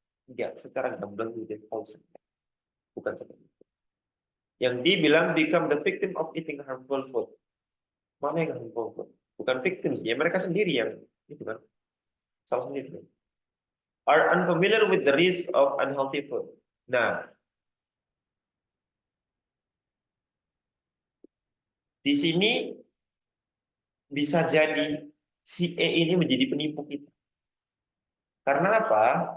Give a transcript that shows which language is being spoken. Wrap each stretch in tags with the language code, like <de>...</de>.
<id>Enggak secara gamblang itu poison, bukan seperti itu. Yang dibilang</id> <en>become the victim of eating harmful food.</en> <id>Mana yang harmful food? Bukan victim sih, ya mereka sendiri yang itu kan, salah sendiri.</id> <en>Are unfamiliar with the risk of unhealthy food.</en> <id>Nah, di sini bisa jadi si E ini menjadi penipu kita. Karena apa?</id>